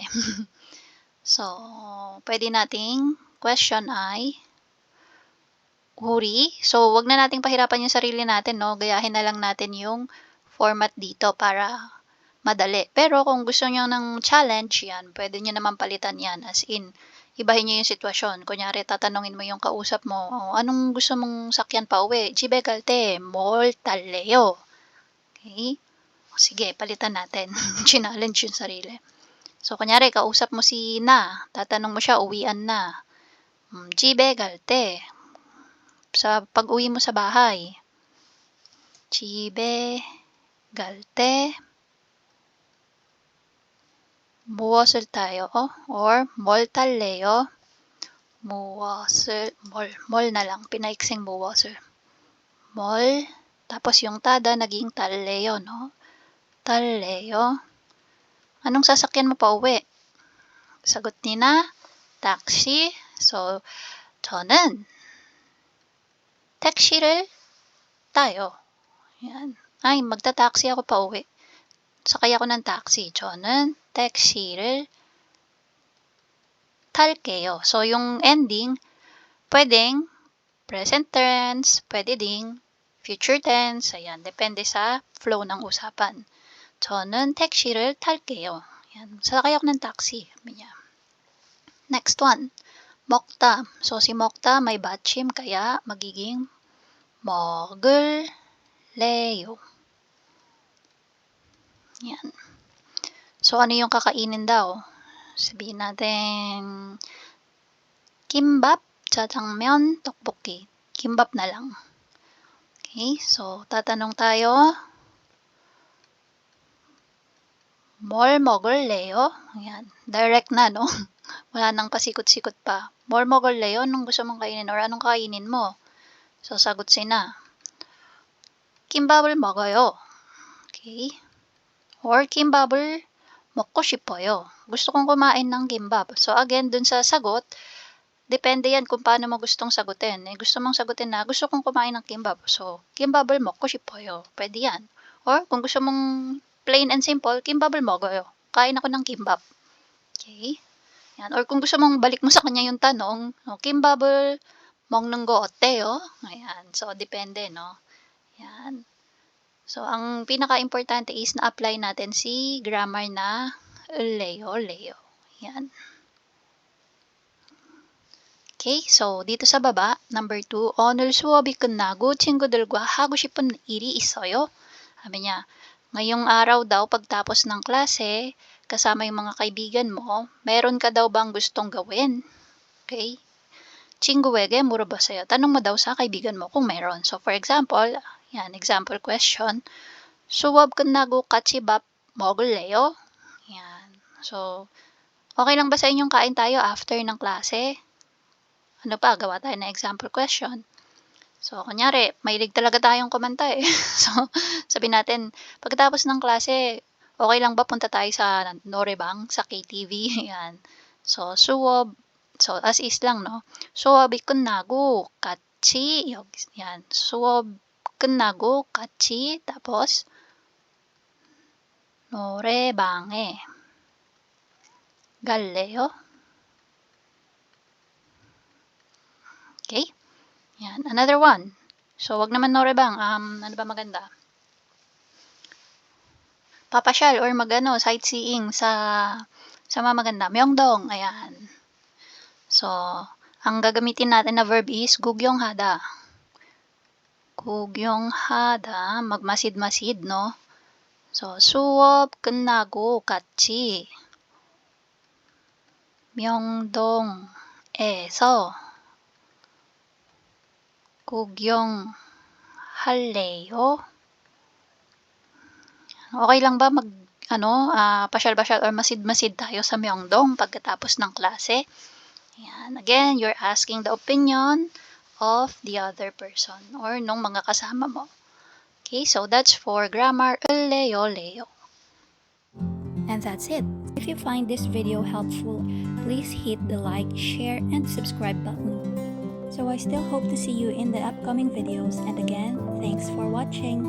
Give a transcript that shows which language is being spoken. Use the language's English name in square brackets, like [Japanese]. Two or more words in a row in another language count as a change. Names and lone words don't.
[Filipino] So, pwede nating question ay huri. So, wag na nating pahirapan yung sarili natin, no? Gayahin na lang natin yung format dito para madali. Pero kung gusto niyo ng challenge yan, pwede niyo naman palitan yan. As in, ibahin niyo yung sitwasyon. Kunyari, tatanungin mo yung kausap mo, anong gusto mong sakyan pa uwi? [Korean] 집에 갈 때 뭘 탈래요? [Filipino] Okay? Sige, palitan natin. Challenge yung sarili. So, kunyari, kausap mo si na, tatanong mo siya, uwian na. [Korean] 집에 갈 때, [Filipino] sa pag-uwi mo sa bahay. [Korean] 집에 갈 때, 무엇을 tayo or 뭘 탈래요? 무엇을, 뭘 [Filipino] na lang, pinaiksing [Korean] 무엇을. 뭘, [Filipino] tapos yung tada naging 탈래요, no? [Korean] 탈래요. [Filipino] Anong sasakyan mo pa uwi? Sagot ni na, taxi. So, [Korean] 저는 택시를 tayo. [Filipino] Yan. Ay, magta-taxi ako pa uwi. Sakay ako ng taxi. [Korean] 저는 택시를 탈게요. [Filipino] So, yung ending, pwedeng [English] present tense, [Filipino] pwede ding [English] future tense. [Filipino] Ayan, depende sa flow ng usapan. [Korean] 저는 택시를 탈게요. [Filipino] Ayan, sakay ako ng taxi. Ayan. [English] Next one, [Filipino] 먹다. So, si 먹다 may 받침, kaya magiging 먹을래요. Yan. So, ano yung kakainin daw? Sabihin natin, kimbap, jjajangmyeon, tteokbokki. Kimbap na lang. Okay, so tatanong tayo, [Korean] 뭘 먹을래요? [Filipino] Ayan, direct na, no? Wala nang pasikot-sikot pa. [Korean] 뭘 먹을래요? [Filipino] Anong gusto mong kainin or anong kainin mo? So, sagot sina, [Korean] 김밥을 먹어요. [English] Okay? Or [Korean] 김밥을 먹고 싶어요. [Filipino] Gusto kong kumain ng kimbap. So, again, dun sa sagot, depende yan kung paano mo gustong sagutin. Gusto mong sagutin na, gusto kong kumain ng kimbap. So, [Korean] 김밥을 먹고 싶어요. [Filipino] Pwede yan. Or, kung gusto mong [English] plain and simple, [Korean] 김밥을 먹어요. [Filipino] Kain ako ng kimbap. Okay? Yan. Or, kung gusto mong balik mo sa kanya yung tanong, [Korean] 김밥을 먹는 거 어때요? [Filipino] Ayan. So, depende, no? Yan. So, ang pinaka-importante is na-apply natin si grammar na Leo. Yan. Okay, so dito sa baba, number 2, [Korean] 오늘 수업이 끝나고 친구들과 하고 싶은 일이 있어요. [Filipino] Sabi niya, ngayong araw daw pagtapos ng klase, kasama yung mga kaibigan mo, meron ka daw bang gustong gawin? [Korean] Okay? 친구에게 물어보세요. [Filipino] Tanong mo daw sa kaibigan mo kung meron. [English] So, for example, yan, example question, [Korean] 수업 끝나고 같이 밥 먹을래요? [Filipino] Yan. So, okay lang ba sa inyong kain tayo after ng klase? Ano pa, gawa tayo ng [English] example question. [Filipino] So, kunyari, mahilig talaga tayong kumanta eh. So, sabi natin, pagkatapos ng klase, okay lang ba punta tayo sa norebang, sa KTV? Yan. So, 수업, so as is lang, no? [Korean] 수업이 끝나고 같이, yan, 수업 끝나고 같이, tapos, 노래방에 갈래요? [Filipino] Okay? Yan. Another one. So, wag naman norebang. Ano ba maganda? Papasyal or sightseeing sa mga maganda. Myeongdong. Ayan. So, ang gagamitin natin na verb is gugyonghada. 구경하다, magmasid-masid, no? So, [Korean] 수업 끝나고 같이 명동에서 구경할래요? [Filipino] Okay lang ba pasyal-pasyal or masid-masid tayo sa Myeongdong pagkatapos ng klase? Ayan. [English] Again, you're asking the opinion of the other person or [Filipino] nung mga kasama mo. [English] Okay, so that's for grammar Leo. And that's it. If you find this video helpful, please hit the like, share, and subscribe button. So I still hope to see you in the upcoming videos, and again, thanks for watching.